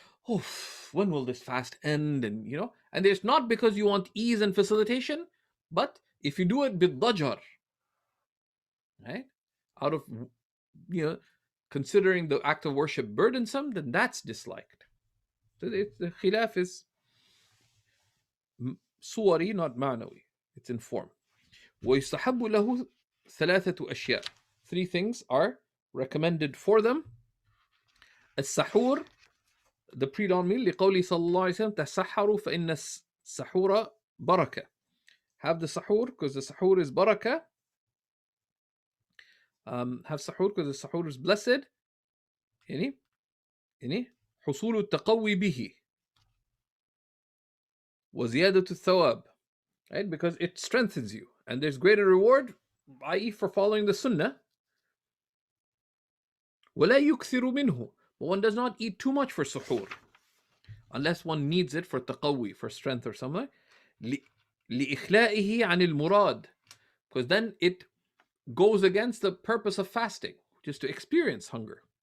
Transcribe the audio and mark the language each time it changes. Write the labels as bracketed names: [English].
[English] Oh, when will this fast end? And and it's not because you want ease and facilitation, but if you do it bid-dajar, right, out of considering the act of worship burdensome, then that's disliked. So the khilaf is suwari, not ma'nawi. It's in form. [Arabic] وَيُسْتَحَبُّ لَهُ ثَلَاثَةُ أَشْيَاء. [English] Three things are recommended for them. [Arabic] السحور, [English] the pre-dawn meal, [Arabic] لقوله صلى الله عليه وسلم تسحروا فإن السحور بركة. [English] Have the sahur because the sahur is barakah. Have sahur because the sahur is blessed. [Arabic] يعني حصول التقوي به وزيادة الثواب, right? [English] Because it strengthens you and there's greater reward, i.e. for following the sunnah. [Arabic] ولا يكثر منه, [English] but one does not eat too much for suhoor unless one needs it for taqawi, for strength or something. [Arabic] لإخلائه عن المراد, [English] because then it goes against the purpose of fasting, which is to experience hunger.